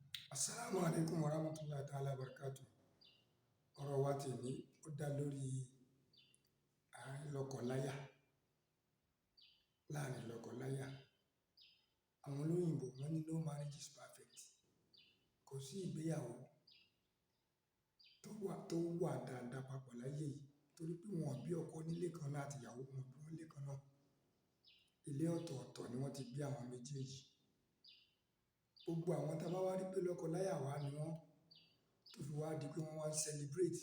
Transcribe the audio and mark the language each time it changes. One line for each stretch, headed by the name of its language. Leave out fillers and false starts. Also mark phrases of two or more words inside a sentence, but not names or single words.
Arabic: السلام عليكم ورحمة الله تعالى بركاته.
Yoruba: Ọ̀rọ̀ wa tèmi ó dá lórí àárín lọ́kọláya. Láàrin lọ́kọláya, àwọn olóyìnbó wọ́n ní
English: no marriage is perfect.
Yoruba: Kò sí ìgbéyàwó tó wà dáadáa papọ̀ láyé yìí torí pé wọn bí ọkọ nílé kan náà àti ìyàwó wọn bí wọ́n lé kan náà. Ilé ọ̀tọ̀ọ̀tọ̀ ni wọ́n ti bí àwọn méjèèjì. Gbogbo àwọn tá a bá wá rí pé lọ́kọláya wá ni wọ́n tó fi wá di pé wọ́n wá ń celebrate.